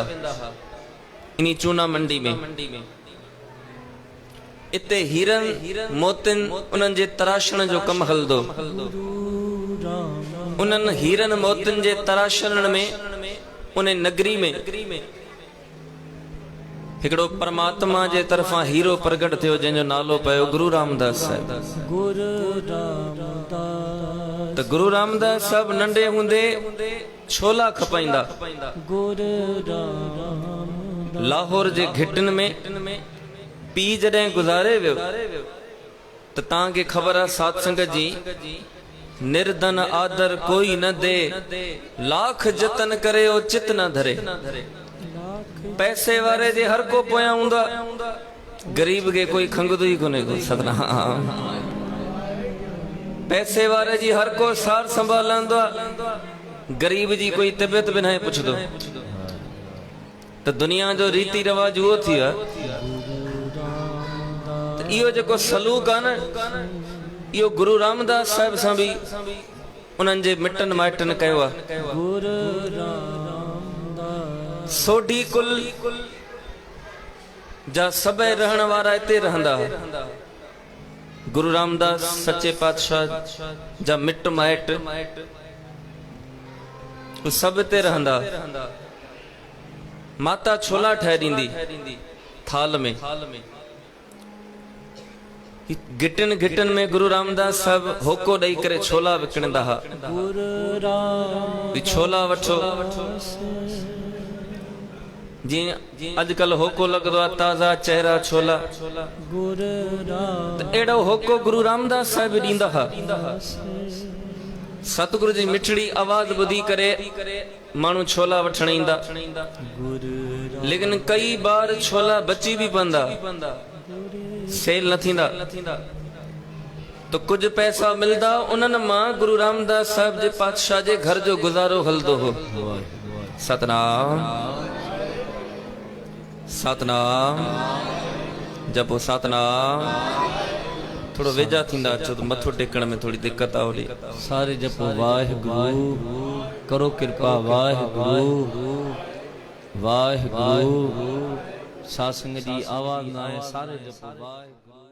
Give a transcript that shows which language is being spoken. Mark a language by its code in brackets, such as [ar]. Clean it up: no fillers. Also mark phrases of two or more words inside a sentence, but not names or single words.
[sd] इन चूना मंडी में इते हीरन मोतिन उन्हनि जे तराशण जो कम हलदो। उन्हनि हीरन मोतिन जे तराशण में उन नगरी में हिकड़ो परमात्मा जे तरफा हीरो प्रगट थियो जंहिंजो नालो पयो गुरु रामदास साहब। तो गुरु रामदास साहब नंढे हुंदे छोला खपाइंदा। लाहौर जे घिटन में पी जॾहिं गुज़ारे वियो तो तांखे ख़बर आहे सत्संग जी [hi] निर्धन आदर कोई न दे, लाख जतन करे ओ चित न धरे। [sd] पैसे वारे जे हर को पोया हुंदा, गरीब के कोई खंगदो ही कोने को। सतनाम। पैसे वारे जी हर को सार संभालंदो, गरीब जी कोई तबियत भी नहीं पुछदो। तो दुनिया जो रीति रिवाज वो थी तो इहो जेको सलूक आहे न इहो गुरु रामदास साहब सां भी उन्हनि जे मिटन माइटन कयो आहे। सोढी कुल जा सभई रहण वारा इते रहंदा। गुरु रामदास सच्चे पातशाह जा मिट माइट सब इते रहंदा। माता छोला ठाहे ॾींदी थाल में। गिटन गिटन में गुरु रामदास साहब होको ॾेई करे छोला विकिणंदा हा। छोला वठो जी अजकल होको लगदो आहे ताज़ा चेहरा छोला। तो एड़ो होको गुरु रामदास साहब ॾींदा हा। सतगुरु जी मिठड़ी आवाज बुधी करे मानू छोला वठण ईंदा, लेकिन कई बार छोला बची भी पंदा, सेल न थींदा, तो कुछ पैसा मिलदा उन्हनि मां गुरु रामदास साहब जे पातशाह जे घर जो गुजारो हलदो हो। सतनाम सतनाम जपो सतनाम। थोड़ो वेझा थींदा अचो तो मथो टेकण में थोड़ी दिक्कत आवड़ी। सारे जपो वाहिगुरु, करो कृपा वाहिगुरु वाहिगुरु। सासंग जी आवाज ना है, सारे जपो वाहिगुरु।